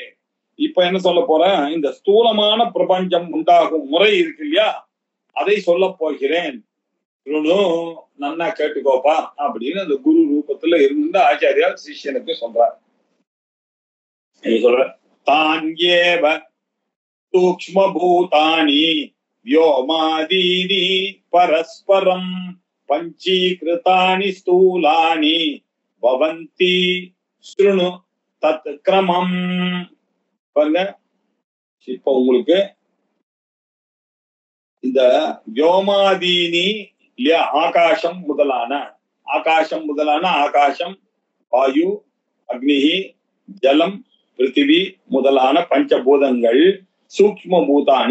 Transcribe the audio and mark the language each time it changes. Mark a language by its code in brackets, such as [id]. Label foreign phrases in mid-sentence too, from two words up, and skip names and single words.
[ta] இப்ப என்ன சொல்ல போறேன், இந்த ஸ்தூலமான பிரபஞ்சம் உண்டாகும் முறை இருக்கு இல்லையா, அதை சொல்ல போகிறேன். நன்னா கேட்டுக்கோப்பா அப்படின்னு அந்த குரு ரூபத்துல இருந்து ஆச்சாரியார் சிஷ்யனுக்கு சொல்றார். [sa] சொல்ற तानि एव सूक्ष्म भूतानि व्योमादीनि परस्परं पंचीकृतानि स्थूलानि भवन्ति शृणु तत् क्रमम्. [ta] பாருங்க, இப்போ உங்களுக்கு இந்த व्योमादीनि இல்லையா, ஆகாசம் முதலான ஆகாசம் வாயு அக்னி ஜலம் பிருத்திவி முதலான பஞ்சபூதங்கள் [sa] सूक्ष्म भूतानि.